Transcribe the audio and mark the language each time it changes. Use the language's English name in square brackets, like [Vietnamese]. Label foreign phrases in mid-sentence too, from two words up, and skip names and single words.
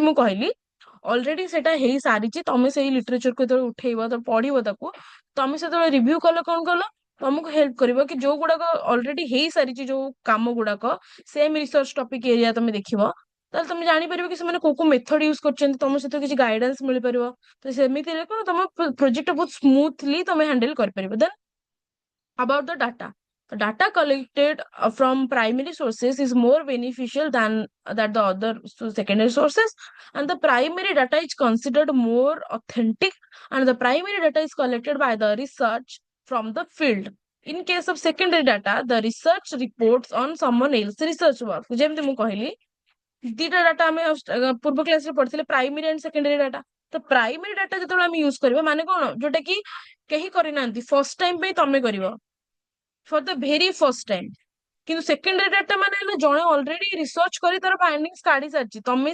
[Odia] ମୁଁ କହିଲି ଅଲରେଡି ସେଟା ହେଇ ସାରିଛି ତମେ ସେଇ ଲିଟରେଚରକୁ ଯେତେବେଳେ ଉଠେଇବ ତ ପଢିବ ତାକୁ ତମେ ସେତେବେଳେ ରିଭ୍ୟୁ କଲ କଣ କଲ ତମକୁ ହେଲ୍ପ କରିବ କି ଯୋଉ ଗୁଡାକ ଅଲରେଡି ହେଇସାରିଛି ଯୋଉ କାମ ଗୁଡାକ [English] same research topic area [Odia] ତମେ ଦେଖିବ ତାହେଲେ ତମେ ଜାଣିପାରିବ କି ସେମାନେ କୋଉ କୋଉ [English] method use [Odia] କରୁଛନ୍ତି ତମ ସହିତ କିଛି ଗାଇଡାନ୍ସ ମିଳିପାରିବ ତ ସେମିତି ହେଲେ କଣ ତମ ପ୍ରୋଜେକ୍ଟ ବହୁତ ସ୍ମୁଥଲି ତମେ ହ୍ୟାଣ୍ଡେଲ କରିପାରିବ [English] then about the data. The data collected from primary sources is more beneficial than that the other secondary sources, and the primary data is considered more authentic, and the primary data is collected by the research from the field. In case of secondary data, the research reports on someone else research work. [Odia] ଯେମିତି ମୁଁ କହିଲି ଦିଟା ଡାଟା ଆମେ ପୂର୍ବ କ୍ଲାସରେ ପଢିଥିଲେ [English] primary and secondary data [Odia] ତ [English] primary data [Odia] ଯେତେବେଳେ ଆମେ ୟୁଜ କରିବା ମାନେ କଣ ଯୋଉଟା କି କେହି କରିନାହାନ୍ତି [English] first time [Odia] ପାଇଁ ତମେ କରିବ [English] for the very first time [Odia] କିନ୍ତୁ [English] secondary data [Odia] ମାନେ ହେଲା ଜଣେ [English] already research [Odia] କରି ତାର ଫାଇଣ୍ଡିଙ୍ଗସ୍ କାଢି ସାରିଛି ତମେ